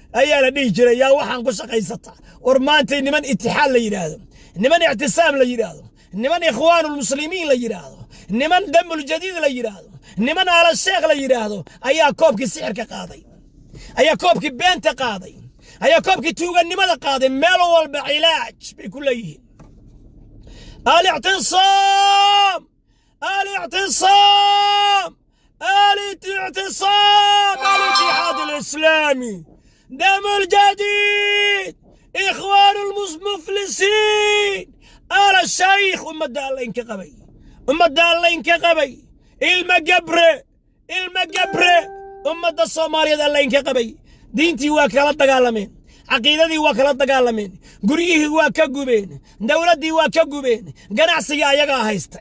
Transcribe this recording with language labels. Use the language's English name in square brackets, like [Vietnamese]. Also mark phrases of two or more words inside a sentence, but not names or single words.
[Somali] ayaa la dhihi jiray, yaa waxaan ku shaqaysata. War maantay niman Itixaad la yidhaahdo, niman Ictisaam la yidhaahdo, niman Ikhwaanul Muslimiin la yidhaahdo, niman Damul Jadiid la yidhaahdo, niman Aala Sheekh la yidhaahdo, ayaa koobkii sixirka qaaday, ayaa koobkii beenta qaaday, ayaa koobkii tuugannimada qaaday. Meel walba cilaaj bay ku leeyihiin. Al-Ictisaam! [Arabic] الاعتصام، الاعتصام، الاتحاد الإسلامي، دم الجديد، إخوان المس-، المفلسين، آل الشيخ، [Somali] ummadda Alla inka qabay. Ummadda Alla inka qabay. Ilma gabre, ilma gabre, ummadda Soomaaliyeed Alla inka qabay. Diintii waa kala dagaalameen. Caqiidadii waa kala dagaalameen. Guryihii waa ka gubeen. Dawladdii waa ka gubeen. Ganacsiga ayagaa haysta.